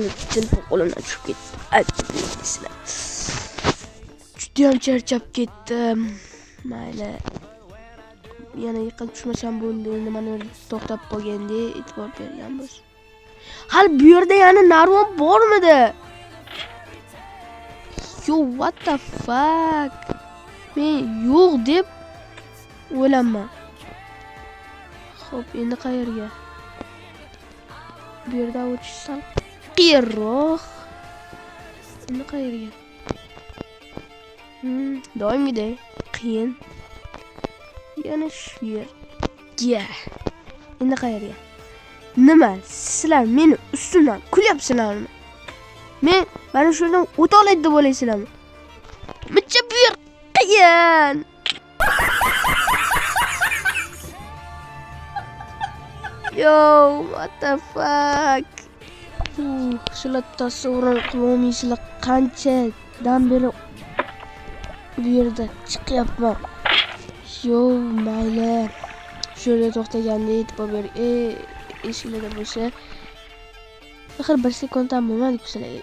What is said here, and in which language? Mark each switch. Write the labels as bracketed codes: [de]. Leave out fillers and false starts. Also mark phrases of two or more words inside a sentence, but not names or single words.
[uz] Telefon qo'limdan tushib ketdi. Ajibsizlar. Juda ham charchab ketdim. Mayli. Yana yiqilib tushmasam bo'ldi. Endi mana to'xtab qolganda e'tibor berganmiz. Hal bu yerda yana narvon bormidi? [en] Yo, what the fuck? [uz] Men yo'q deb o'ylaman. Xo'p, endi qayerga? Bu yerda o'tishsam qiyinroq. Endi qayerga? Doimgidek qiyin. Yana shu yerga. Endi qayerga? Nima? Sizlar meni ustimdan kulyapsizlarmi? Men mana shu yerdan o'ta oladi deb o'ylaysizlarmi? Muncha bu yer qiyin. [en] Yo, what the fuck? [uz] Sizlar tasavvur qilolmaysizlar qanchadan beri bu yerda chiqyapman. Yo, mayli. Shu yerda to'xtaganda e'tibor bering. Eshiklarda bo'lsa axir bir sekunddan bo'lmadi sizlarga.